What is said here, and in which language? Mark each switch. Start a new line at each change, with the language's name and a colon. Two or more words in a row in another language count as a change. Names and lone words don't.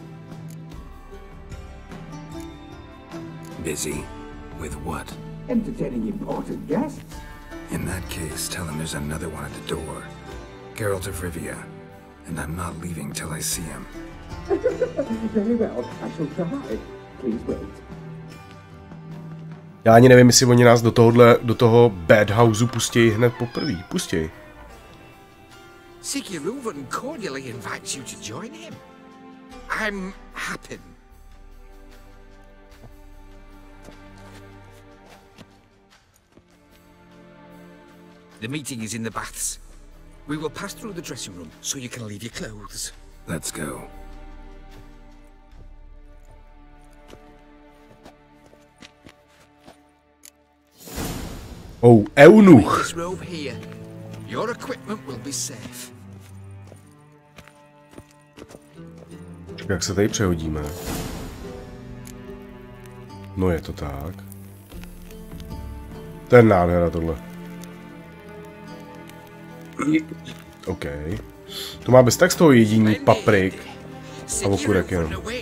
English: Busy? With what? Entertaining important guests. In that case, tell him there's another one at the door. Geralt of Rivie. And I'm not leaving till I see him. Very well, I shall try. Please wait.
Czech: Já ani nevím, jestli oni nás do toho bad houseu pustějí hned poprvé. Pustěj.
English: Siggy Reuven cordially invites you to join him. I'm happy. The meeting is in the baths. We will pass through the dressing room so you can leave your clothes. Let's go. Oh, eunuch. This robe here. Your equipment will be safe.
Czech: Čekaj, jak se tady přehodíme. No je to tak. To je nádhera tohle. OK. To má bez tak z toho jediný paprik a okurek jenom.